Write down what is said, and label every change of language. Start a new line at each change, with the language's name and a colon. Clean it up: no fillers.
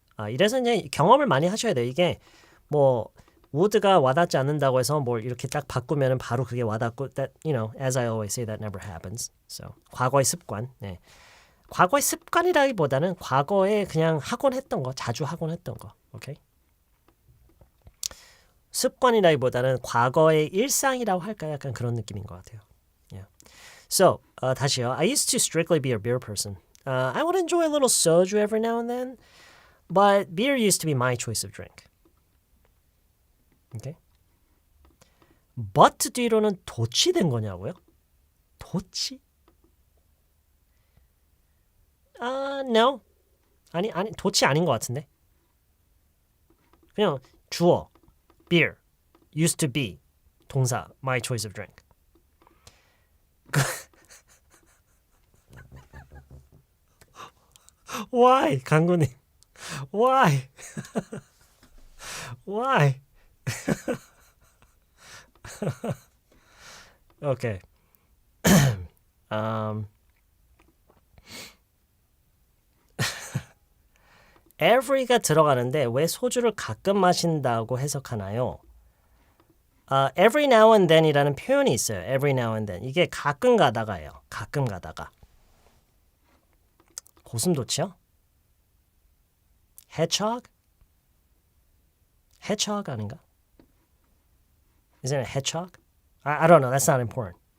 Korean: 이래서 이제 경험을 많이 하셔야 돼요. 이게 뭐 would가 와닿지 않는다고 해서 뭘 이렇게 딱 바꾸면은 바로 그게 와닿고
English: that as I always say that never happens.
Korean: So 과거의 습관. 네. 과거의 습관이라기보다는 과거에 그냥 하곤 했던 거, 자주 하곤 했던 거. 오케이? 습관이라기보다는 과거의 일상이라고 할까요? 약간 그런 느낌인 것 같아요. Yeah. So, 다시요.
English: I used to strictly be a beer person. I would enjoy a little soju every now and then, but beer used to be my choice of drink. Okay?
Korean: but 뒤로는 도치 된 거냐고요? 도치?
English: No.
Korean: 아니, 도치 아닌 것 같은데. 그냥 주어.
English: beer, used to be, 동사, my choice of drink. Why, 강구님? Why? Why? Okay.
Korean: every가 들어가는데 왜 소주를 가끔 마신다고 해석하나요? every now and then이라는 표현이 있어요. every now and then. 이게 가끔 가다가예요. 가끔 가다가. 고슴도치요?
English: hedgehog? hedgehog
Korean: 아닌가?
English: Isn't it hedgehog? I don't know. That's not important.